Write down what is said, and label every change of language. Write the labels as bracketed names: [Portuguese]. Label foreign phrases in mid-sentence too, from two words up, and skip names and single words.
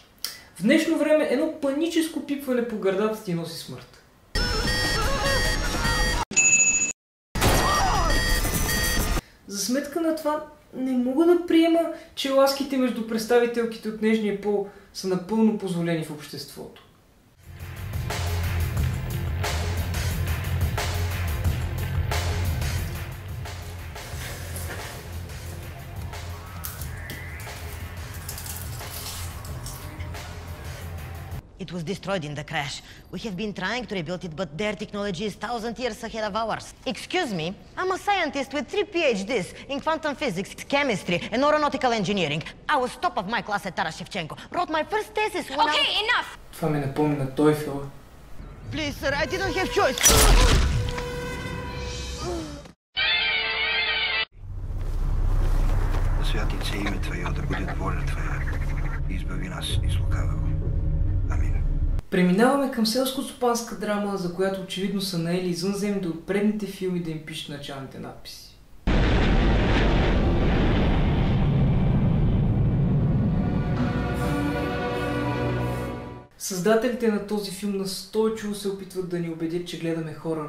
[Bulgarian] В днешно време едно паническо пипване по гърдата ти носи смърт. За сметка на това не мога да приема, че ласките между представителките от нежния пол са напълно позволени в обществото. [English] It was destroyed in the crash. We have been trying to rebuild it, but their technology is 1,000 years ahead of ours. Excuse me, I'm a scientist with 3 PhDs in quantum physics, chemistry, and aeronautical engineering. I was top of my class at Taras Shevchenko. Wrote my first thesis when Okay, enough! [Bulgarian] Това ме напомня на той филм. [English] Please, sir, I didn't have choice. [Russian] Да святится имя Твое, да будет воля Твоя. Избави нас из лукавого. Амин. [Bulgarian] Преминаваме към селско-стопанска драма, за която очевидно са наели извънземните от предните филми да им пишат началните надписи. Създателите на този филм настойчиво се опитват да ни убедят, че гледаме хорър.